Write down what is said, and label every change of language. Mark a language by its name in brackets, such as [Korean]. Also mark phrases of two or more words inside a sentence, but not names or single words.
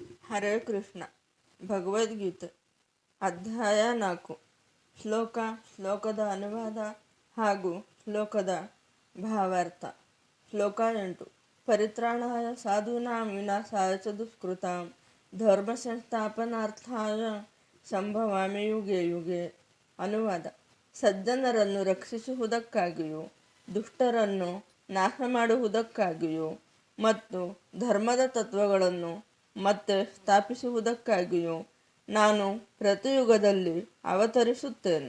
[Kannada] ಹರೇ ಕೃಷ್ಣ. ಭಗವದ್ಗೀತೆ ಅಧ್ಯಾಯ 4. ಶ್ಲೋಕದ ಅನುವಾದ ಹಾಗೂ ಶ್ಲೋಕದ ಭಾವಾರ್ಥ. ಶ್ಲೋಕ 8. [Sanskrit] ಪರಿತ್ರಾಣಾಯ ಸಾಧೂನಾಂ ವಿನಾಶಾಯ ಚ ದುಷ್ಕೃತಾಂ ಧರ್ಮ ಸಂಸ್ಥಾಪನಾರ್ಥಾಯ ಸಂಭವಾಮಿ ಯುಗೆ ಯುಗೆ. [Kannada] ಅನುವಾದ: ಸಜ್ಜನರನ್ನು ರಕ್ಷಿಸುವುದಕ್ಕಾಗಿಯೂ ದುಷ್ಟರನ್ನು ನಾಶ ಮಾಡುವುದಕ್ಕಾಗಿಯೂ ಮತ್ತು ಧರ್ಮದ ತತ್ವಗಳನ್ನು ಮತ್ತೆ ಸ್ಥಾಪಿಸುವುದಕ್ಕಾಗಿಯೂ ನಾನು ಪ್ರತಿಯುಗದಲ್ಲಿ ಅವತರಿಸುತ್ತೇನೆ.